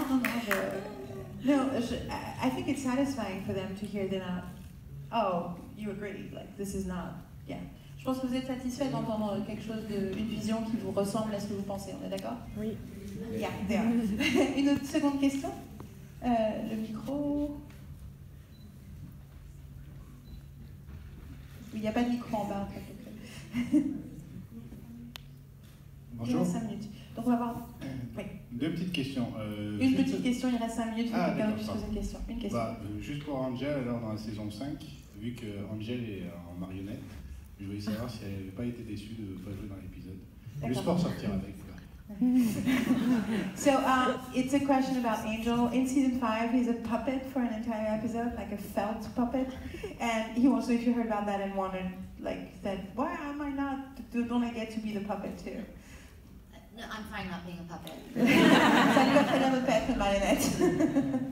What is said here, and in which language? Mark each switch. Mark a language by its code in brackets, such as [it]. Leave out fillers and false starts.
[en] I think it's satisfying for them to hear they're not, oh, you agree, like this is not, yeah. [fr] Je pense que vous êtes satisfait d'entendre quelque chose, une vision qui vous ressemble à ce que vous pensez, on est d'accord? Oui. [en] Yeah, there. [fr] Une autre seconde question? Le micro. Il n'y a pas de micro en bas. Bonjour. Il reste 5 minutes. Donc on va voir. Oui. 2 petites questions. Une petite question, il reste 5 minutes, Ah, quelqu'un puisse d'accord, poser une question. Une question. Juste pour Angel, alors dans la saison 5, vu que Angel est en marionnette, je voulais savoir si elle n'avait pas été déçue de ne pas jouer dans l'épisode. Juste pour sortir avec. [en] So it's a question about Angel. In season 5, he's a puppet for an entire episode, like a felt puppet. And he also, if you heard about that and wondered, like, said, why am I don't I get to be the puppet too? No, I'm fine not being a puppet. [fr] Ça lui va très bien de pas être une marionnette.